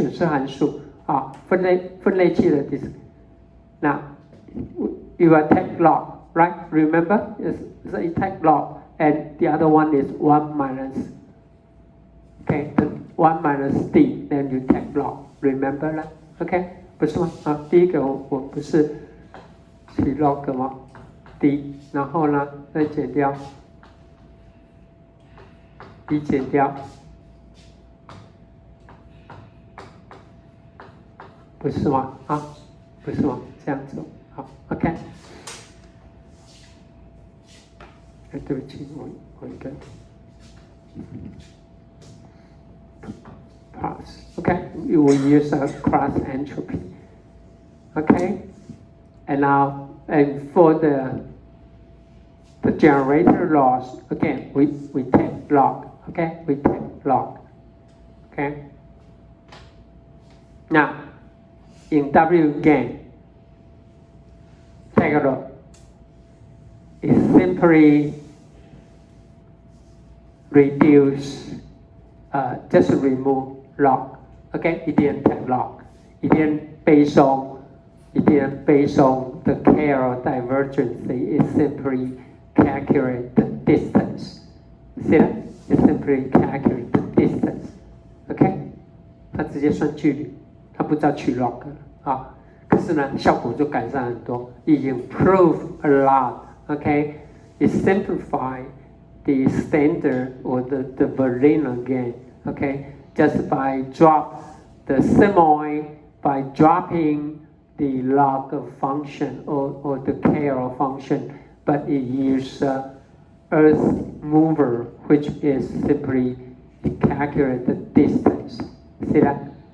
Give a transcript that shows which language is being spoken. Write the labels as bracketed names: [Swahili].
[Chinese] 损失函数啊，分类器的 [English] Now you will take log, right? Remember, so you take log, and the other one is 1 minus, okay, the 1 minus d, then you take log. Remember that? Okay? [Chinese] 不是吗？啊，第一个我不是取 log 吗 ？d， 然后呢再减掉 d 减掉，不是吗？啊，不是吗？这样子，好 ，OK。对不起，我应该 pass. [English] Okay, you will use a cross entropy. Okay, and now for the generator loss, again we take log. Okay, we take log. Okay. Now in W gain, take a look. It's simply reduce, just remove log. Okay, it didn't take log. It didn't based on the K or divergence. It simply calculate the distance. See that? It simply calculate the distance. [Chinese] Okay, 它直接算距离，它不知道取 log 啊。可是呢，效果就改善很多。 [English] It improved a lot. Okay, it simplified the standard or the vanilla gain, okay, just by drop the sigmoid, by dropping the log function or the KL function, but it uses earth mover, which is simply calculate the distance. See that?